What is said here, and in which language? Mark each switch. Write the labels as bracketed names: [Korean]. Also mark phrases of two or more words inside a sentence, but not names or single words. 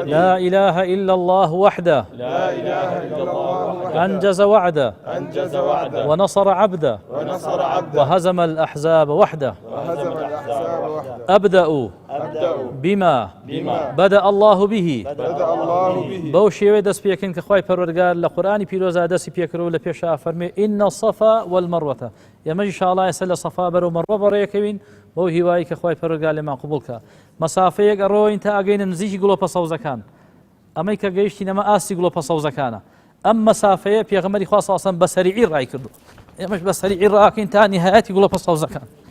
[Arabic] لا إله إلا الله وحده لا إله إلا الله وحده أنجز وعده أنجز وعده ونصر عبده ونصر عبده وهزم الأحزاب وحده وهزم الأحزاب وحده. أبدأ أبدأ بما بما بدأ الله به بدأ الله به [Central Kurdish] بەو شێوەیە دەست پێکەن کە خوای پەروەردگار لە قورئانی پیرۆزا دەستی پێکردەوە لە پێشا فەرمێ [Arabic] ئین الصفا والمەروە [Central Kurdish] ئێمەش ئینشاءڵڵا ئێستا لە سەفا بەرەو مەروە بەڕێیەکەوین بەو هیوایی کە خوای پەروەردگار لێمان قبوڵ کە مەسافەیەک ئەڕۆین تا ئەگەینە نزیکی گڵۆپە سەوزەکان ئەمەی کە گەیشتینەمە ئاستی گڵۆپە سەوزەکانە ئەم مەسافەیە پێغەمبەری خوا [Arabic] صلی الله علیه و سلم [Central Kurdish] بە سەریعی ڕای کردو ئێمەش بە سەریعی ڕاکەین تا نیهایەتی گڵۆپە سەوزەکان